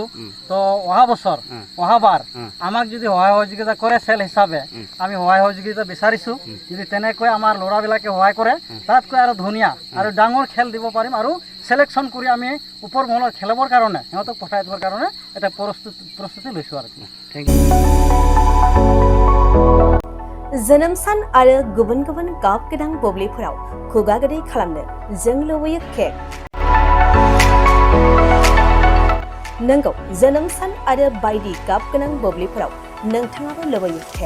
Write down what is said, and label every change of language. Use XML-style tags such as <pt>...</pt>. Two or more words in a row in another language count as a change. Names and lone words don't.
<as>তো অহাবাৰ আমাক যদি সহায় সহযোগিতা কৰে চেল হিচাপে আমি সহায় সহযোগিতা বিচাৰিছোঁ। যদি তেনেকৈ আমাৰ ল'ৰাবিলাকে সহায় কৰে তাতকৈ আৰু ধুনীয়া আৰু ডাঙৰ খেল দিব পাৰিম আৰু সিলেকশ্যন কৰি আমি ওপৰ মহলত খেলাবৰ কাৰণে সিহঁতক পঠাই দিবৰ কাৰণে এটা প্ৰস্তুতি লৈছোঁ আৰু।</as> <en>thank you.</en> <brx>जोनोम सान आरो गुबुन गुबुन गाब गोनां बुब्लिफोराव खुगा गोदै खालामनो जों लुबैयो केक। नंगौ, जोनोम सान आरो बायदि गाब गोनां बुब्लिफोराव नोंथाङाबो लुबैयो केक।</brx>